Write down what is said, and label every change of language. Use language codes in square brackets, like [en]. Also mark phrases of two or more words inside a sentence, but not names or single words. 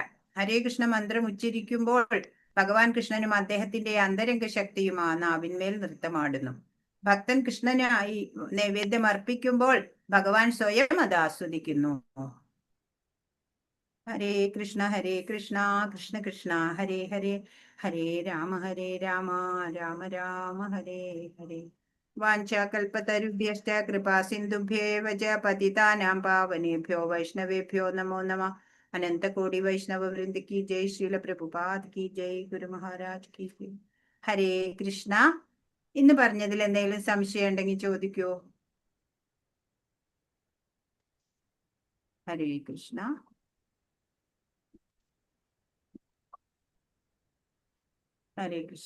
[ml] ഹരേ കൃഷ്ണ മന്ത്രം ഉച്ചരിക്കുമ്പോൾ ഭഗവാൻ കൃഷ്ണനും അദ്ദേഹത്തിന്റെ അന്തരംഗ ശക്തിയും ആ നാവിന്മേൽ നൃത്തമാടുന്നു. ഭക്തൻ കൃഷ്ണനായി നൈവേദ്യം അർപ്പിക്കുമ്പോൾ ഭഗവാൻ സ്വയം അത് ആസ്വദിക്കുന്നു. [sa] ഹരേ കൃഷ്ണ കൃഷ്ണ കൃഷ്ണ ഹരേ ഹരേ, ഹരേ രാമ രാമ രാമ ഹരേ ഹരേ. വാഞ്ചാകൽപതരുഭ്യശ്ച കൃപാ സിന്ധുഭ്യേവ ച പതിതാനാം പാവനേഭ്യോ വൈഷ്ണവേഭ്യോ നമോ നമഃ. [hi] अनंतकोटि वैष्णव वृंद की जय. श्रील प्रभुपाद की जय. गुरु महाराज की जय. हरे कृष्ण. [ml] ഇന്ന് പറഞ്ഞതിൽ എന്തെങ്കിലും സംശയം ഉണ്ടെങ്കിൽ ചോദിക്കൂ. [sa] ഹരേ കൃഷ്ണ. ഹരേ കൃഷ്ണ.